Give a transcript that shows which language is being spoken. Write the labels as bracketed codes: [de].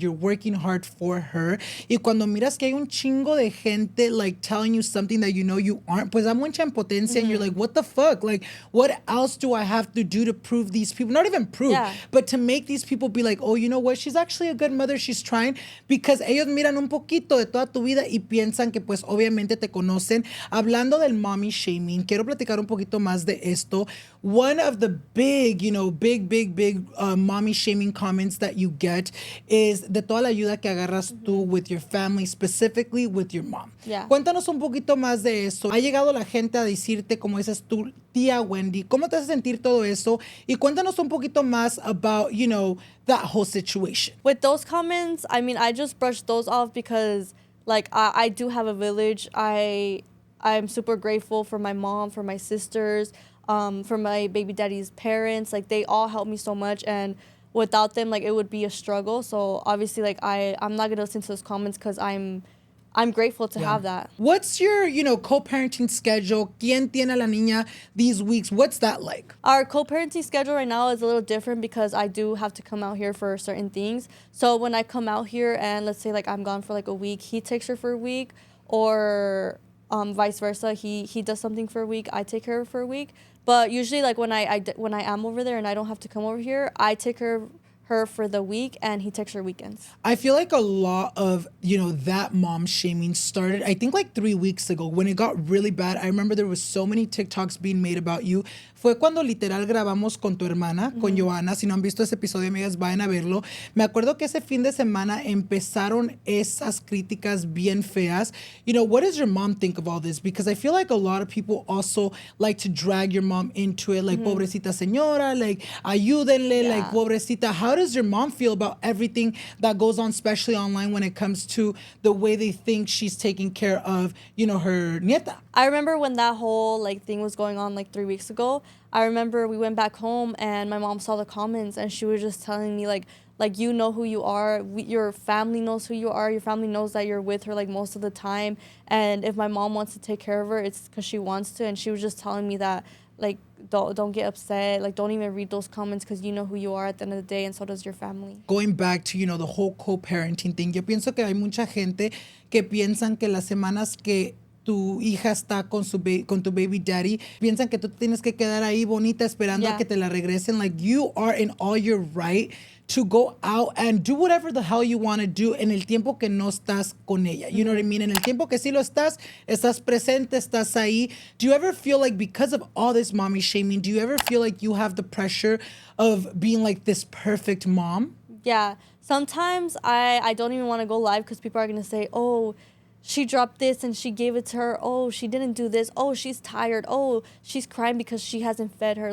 [en] You're working hard for her. [es] Y cuando miras que hay un chingo de gente, [en] like, telling you something that you aren't, [es] pues da mucha impotencia, [en] and you're like, what the fuck? Like, what else do I have to do to prove these people? Not even prove, but to make these people be like, oh, you know what? She's actually a good mother. She's trying. [es] Because ellos miran un poquito de toda tu vida y piensan que, pues, obviamente te conocen. Hablando del mommy shaming, quiero platicar un poquito más de esto. [en] One of the big, big mommy shaming comments that you get is [es] de toda la ayuda que agarras tú [en] with your family, specifically with your mom. Yeah. [es] Cuéntanos un poquito más de eso. Ha llegado la gente a decirte, como dices tú, tía Wendy, ¿cómo te hace sentir todo eso? Y cuéntanos un poquito más [en] about, that whole situation. With those comments, I mean, I just brushed those off because, like, I do have a village. I'm super grateful for my mom, for my sisters, for my baby daddy's parents. Like, they all helped me so much. And without them, like, it would be a struggle. So obviously, like, I'm not gonna listen to those comments because I'm grateful to have that. What's your, co-parenting schedule? [es] ¿Quién tiene a la niña [en] these weeks? What's that like? Our co-parenting schedule right now is a little different because I do have to come out here for certain things. So when I come out here and let's say like I'm gone for like a week, he takes her for a week, or vice versa. He does something for a week, I take her for a week. But usually like when I am over there and I don't have to come over here, I take her for the week and he takes her weekends. I feel like a lot of, that mom shaming started, I think like 3 weeks ago when it got really bad. I remember there was so many TikToks being made about you. [es] Fue cuando literal grabamos con tu hermana, con Johanna. Si no han visto ese episodio, amigas, vayan a verlo. Me acuerdo que ese fin de semana empezaron esas críticas bien feas. [en] What does your mom think of all this? Because I feel like a lot of people also like to drag your mom into it. [es] Like, pobrecita señora, like, ayúdenle, like, pobrecita. [en] How does your mom feel about everything that goes on, especially online, when it comes to the way they think she's taking care of, her nieta? I remember when that whole like thing was going on like 3 weeks ago. I remember we went back home and my mom saw the comments and she was just telling me like you know who you are. Your family knows who you are. Your family knows that you're with her like most of the time. And if my mom wants to take care of her, it's because she wants to. And she was just telling me that like don't get upset. Like don't even read those comments because you know who you are at the end of the day, and so does your family. Going back to, the whole co-parenting thing, [es] yo pienso que hay mucha gente que piensan que las semanas que tu hija está con tu baby daddy, piensan que tú tienes que quedar ahí bonita esperando a que te la regresen. [en] Like, you are in all your right to go out and do whatever the hell you want to do [es] en el tiempo que no estás con ella. [en] You know what I mean? [es] En el tiempo que sí lo estás presente, estás ahí. [en] Do you ever feel like, because of all this mommy shaming, do you ever feel like you have the pressure of being like this perfect mom? Yeah. Sometimes I don't even want to go live because people are going to say, oh, she dropped this and she gave it to her. Oh, she didn't do this. Oh, she's tired. Oh, she's crying because she hasn't fed her.